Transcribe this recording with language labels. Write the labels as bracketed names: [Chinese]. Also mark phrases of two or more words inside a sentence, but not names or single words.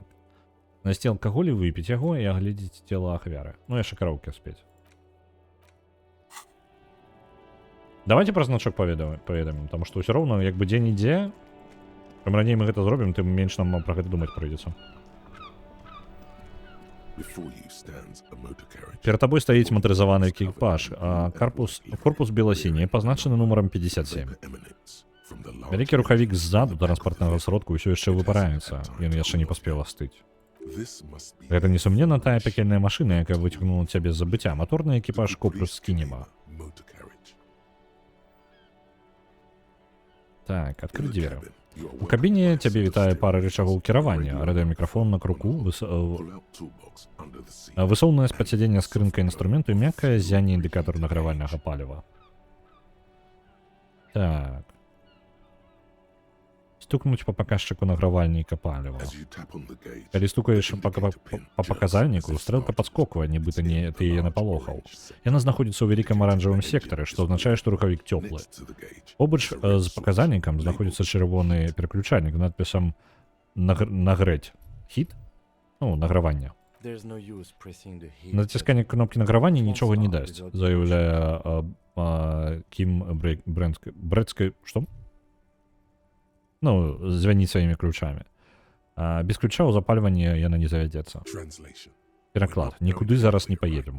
[Belarusian] Знайсці алкаголь і выпіць яго і агледзець цела ахвяры. Ну, яшчэ караўкі спець. Давайте пра значок паведамім, таму што ўсё роўна, як бы дзе-нідзе, чым раней мы гэта зробім, тым менш нам пра гэта думаць прыйдзецца. [English] Before you stands a motor carriage. [Ukrainian] Перед тобой стоїть моторизований екіпаж, а корпус біло-синій, позначений номером 57. [English] Emanates from the large [Belarusian] Вялікі рухавік ззаду транспартнага сродку ўсё яшчэ выпараецца, ён яшчэ не паспеў астыць. [English] This must be [Belarusian] Гэта, несумненна, тая пекельная машына, якая выцягнула цябе з забыцця. Маторны экіпаж корпус скінема. [English] motor carriage. [Belarusian] Так, [English] In [Belarusian] адкрыць [English] the [Belarusian] дзверы. [English] cabin, you are [Belarusian] У [English] welcomed [Belarusian] кабіне [English] by a [Belarusian] цябе вітае [English] steering [Belarusian] пара [English] wheel, [Belarusian] рычагоў кіравання, [English] radio, [Belarusian] радыёмікрафон на круку, [English] pull-out toolbox under the seat. [Belarusian] высоўнае спадсядзенне скрынка інструменту і мяккае ззянне індыкатар награвальнага паліва. Так. Стукнуць па паказчыку награвальніка паліва. [English] As you tap on the gauge, [Belarusian] Калі стукаеш [English] the [Belarusian] па [English] indicator pin [Belarusian] па [English] jerks [Belarusian] паказальніку, [English] and [Belarusian] стрэлка [English] starts [Belarusian] падскоквае, нібыта [English] indicating [Belarusian] ты яе [English] the large [Belarusian] напалохаў. [English] orange sector. [Belarusian] Яна знаходзіцца ў вялікім аранжавым сектары, што азначае, што рухавік цёплы. [English] Next to the gauge [Belarusian] Побач [English] is a red [Belarusian] з [English] switch [Belarusian] паказальнікам [English] labeled [Belarusian] знаходзіцца чырвоны пераключальнік з надпісам «Нагрэць». Хіт? Ну, награвання. [English] There's no use pressing the heat. [Belarusian] Націсканне кнопкі награвання нічога не дасць, заяўляе Кім Брэдскай... Што? Ну, звяніць сваімі ключамі. Без ключа ў запальванні яна не завядзецца. [English] Translation. [Belarusian] Пераклад. Нікуды зараз не паедзем.